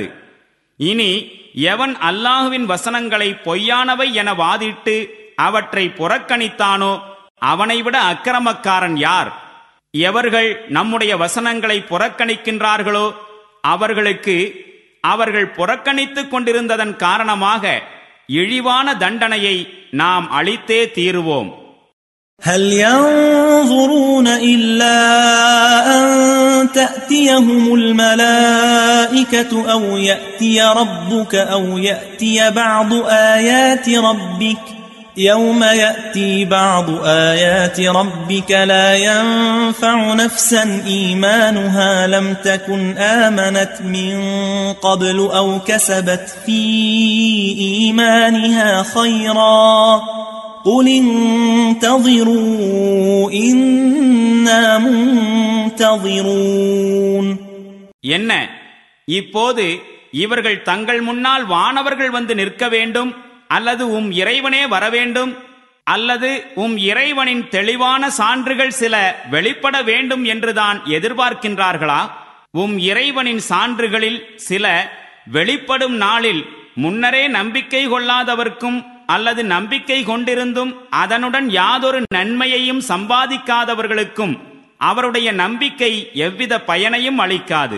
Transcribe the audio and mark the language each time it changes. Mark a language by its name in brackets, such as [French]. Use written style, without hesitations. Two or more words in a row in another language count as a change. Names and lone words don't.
[Tamil] இனி எவன் அல்லாஹுவின் வசனங்களை பொய்யானவை என வாதிட்டு அவற்றை புறக்கணித்தானோ அவனை விட அக்கிரமக்காரன் யார்? எவர்கள் நம்முடைய வசனங்களை புறக்கணிக்கின்றார்களோ அவர்களுக்கு அவர்கள் புறக்கணித்துக் கொண்டிருந்ததன் காரணமாக இழிவான தண்டனையை நாம் அளித்தே தீருவோம். [Arabic] هل ينظرون إلا أن تأتيهم الملائكة أو يأتي ربك أو يأتي بعض آيات ربك يوم يأتي بعض آيات ربك لا ينفع نفسا إيمانها لم تكن آمنت من قبل أو كسبت في إيمانها خيرا قل انتظروا إنا منتظرون. [Tamil] என்ன இப்போது இவர்கள் தங்கள் முன்னால் வானவர்கள் வந்து நிற்க வேண்டும் அல்லது இறைவனே வரவேண்டும் அல்லது இறைவனின் தெளிவான சான்றுகள் சில வெளிப்பட வேண்டும் என்றுதான் எதிர்பார்க்கின்றார்களா? இறைவனின் சான்றுகளில் சில வெளிப்படும் நாளில் முன்னரே நம்பிக்கை கொள்ளாதவர்க்கும் அல்லது நம்பிக்கை கொண்டிருந்தும் அதனுடன் யாதொரு நன்மையையும் சம்பாதிக்காதவர்களுக்கும் அவருடைய நம்பிக்கை எவ்வித பயனையும் அளிக்காது.